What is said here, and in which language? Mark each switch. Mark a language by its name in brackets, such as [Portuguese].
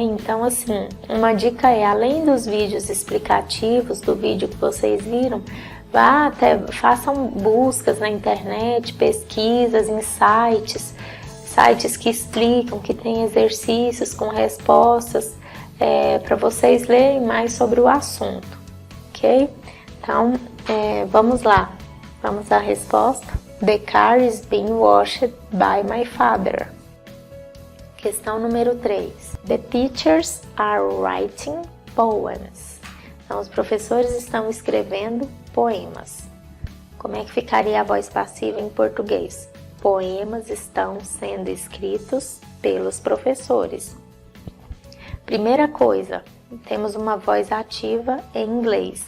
[Portuguese] Então, assim, uma dica é, além dos vídeos explicativos, do vídeo que vocês viram, façam buscas na internet, pesquisas em sites que explicam, que tem exercícios com respostas, para vocês lerem mais sobre o assunto, ok? Então, vamos lá. Vamos à resposta. [English] The car is being washed by my father. [Portuguese] Questão número 3. [English] The teachers are writing poems. [Portuguese] Então, os professores estão escrevendo poemas. Como é que ficaria a voz passiva em português? Poemas estão sendo escritos pelos professores. Primeira coisa, temos uma voz ativa em inglês.